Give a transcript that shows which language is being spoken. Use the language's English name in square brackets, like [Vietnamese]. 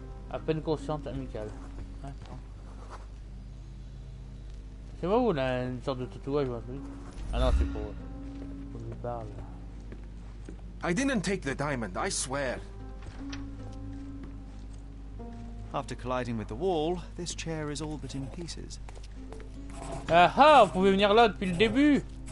[French] À peine consciente, amical. Attends. C'est moi ou là une sorte de tatouage ou un truc? Ah non, c'est pour lui parle. [English] I didn't take the diamond, I swear. After colliding with the wall, this chair is all but in pieces. [French] Ah ah, on pouvait venir là depuis le début.